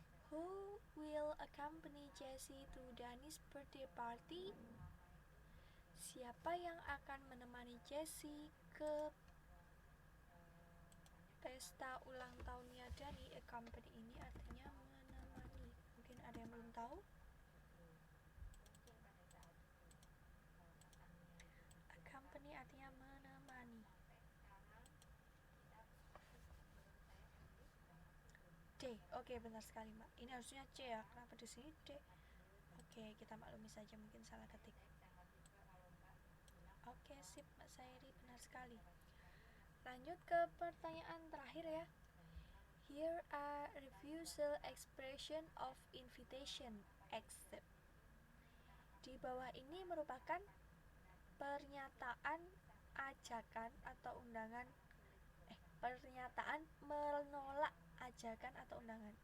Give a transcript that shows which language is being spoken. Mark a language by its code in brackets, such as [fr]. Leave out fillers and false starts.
[en] Who will accompany Jessie to Danny's birthday party? [id] Siapa yang akan menemani Jessie ke pesta ulang tahunnya Danny? Accompany ini artinya menemani. Mungkin ada yang belum tahu. Accompany artinya menemani. D. Oke, benar sekali, Mbak. Ini harusnya C ya. Kenapa di sini D? Oke, kita maklumi saja, mungkin salah ketik. Oke, sip, Mbak Sairi, benar sekali. Lanjut ke pertanyaan terakhir ya. [en] Here are refusal expression of invitation accept. [id] Di bawah ini merupakan pernyataan ajakan atau undangan pernyataan menolak ajakan atau undangan.